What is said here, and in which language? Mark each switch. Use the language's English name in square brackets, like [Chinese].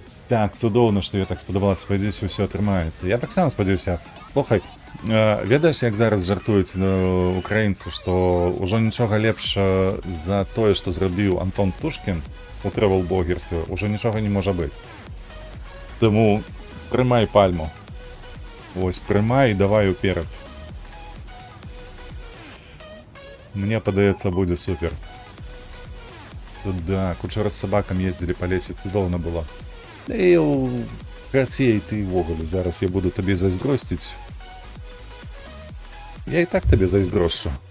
[Belarusian] Так, цудоўна, што я так спадабалася, спадзяюся, ўсё атрымаецца. Я таксама спадзяюся. Слухай, ведаеш, як зараз жартуюць украінцы, што ўжо нічога лепш за тое, што зрабіў Антон Птушкін у трэвел-блогерстве, ўжо нічога не можа быць. Таму прымай пальму. [Ukrainian] Ось, приймай і давай уперед. [Belarusian] Мне падаецца, будзе супер. Сюда. Учора з сабакам ездзілі па лесе, цудоўна было. І Гацей, ты ўвогуле, зараз я буду табе зайздросціць. Я і так табе зайздрошчу.